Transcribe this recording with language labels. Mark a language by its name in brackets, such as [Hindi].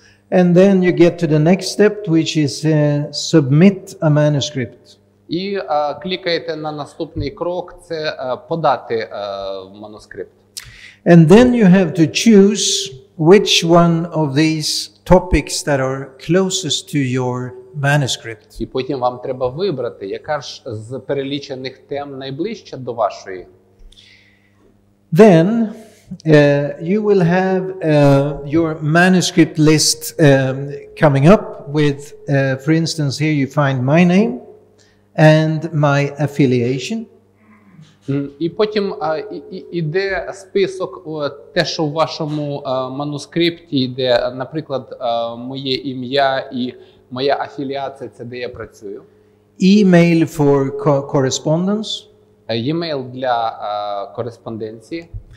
[English] And then you get to the next step, which is submit a manuscript. [Ukrainian] І клікаєте на наступний крок – це подати манускрипт. [English] And then you have to choose which one of these topics that are closest to your manuscript. [Ukrainian] І потім вам треба вибрати, яка ж з перелічених тем найближча до вашої. [English] Then you will have your manuscript list coming up with, for instance, here you find my name and my affiliation. [Ukrainian] І потім іде список, те, що в вашому манускрипті йде, наприклад, моє ім'я і моя афіліація, це де я працюю. [English] Email for correspondence. [Ukrainian] E-mail для кореспонденції.